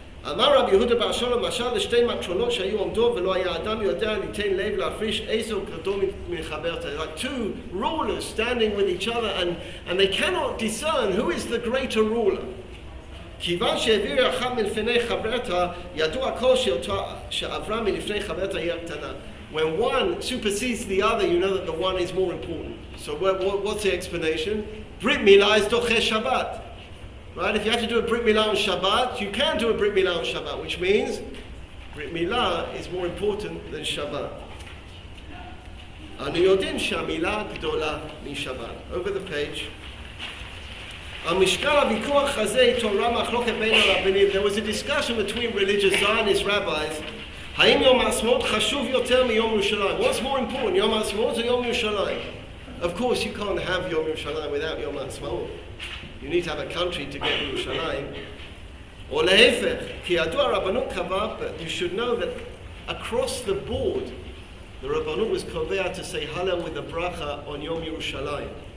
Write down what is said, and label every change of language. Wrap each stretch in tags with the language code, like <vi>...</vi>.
<he>אמר רבי יהודה בר שלום, משל לשתי מטרונות שהיו עומדות ולא היה אדם יודע ליתן לב להפריש איזו גדול מחברתה.</he> <en>Like two rulers standing with each other and they cannot discern who is the greater ruler.</en> <he>כיוון שהעביר אחד מלפני חברתה, ידוע כל שעברה מלפני חברתה היא הקטנה.</he> <en>When one supersedes the other, you know that the one is more important. So what's the explanation? Brit Milah is doche Shabbat. Right? If you have to do a Brit Milah on Shabbat, you can do a Brit Milah on Shabbat, which means Brit Milah is more important than Shabbat.</en> <he>אנו יודעים שהמילה גדולה משבת.</he> <en>Over the page.</en> <he>על משקל הוויכוח הזה התעוררה מחלוקת בין הרבנים.</he> <en>There was a discussion between religious Zionist rabbis.</en> <he>האם יום העצמאות חשוב יותר מיום ירושלים?</he> <en>What's more important, יום העצמאות or יום ירושלים? Of course, you can't have יום ירושלים without יום העצמאות. You need to have a country to get Yerushalayim. Or</en> <he>להפך, כי ידוע הרבנות קבע,</he> <en>but you should know that across the board, the Rabbanut was kovea to say Hallel with the bracha on Yom Yerushalayim.</en>